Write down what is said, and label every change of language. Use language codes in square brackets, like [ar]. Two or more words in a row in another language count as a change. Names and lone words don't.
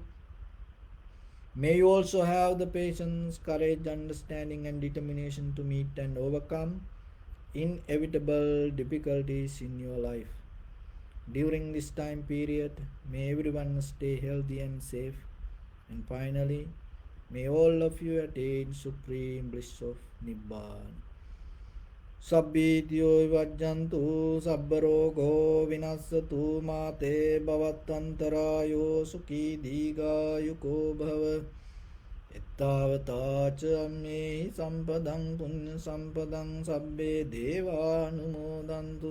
[en] May you also have the patience, courage, understanding, and determination to meet and overcome inevitable difficulties in your life. During this time period, may everyone stay healthy and safe. And finally, may all of you attain supreme bliss of Nibbana. [pi] Sabbityo vajjantu sabbarogo vinassatu mate bhavattantarayo sukhi digayuko bhava ettavataca ammehi sampadang punya sampadang sabbe devanumodantu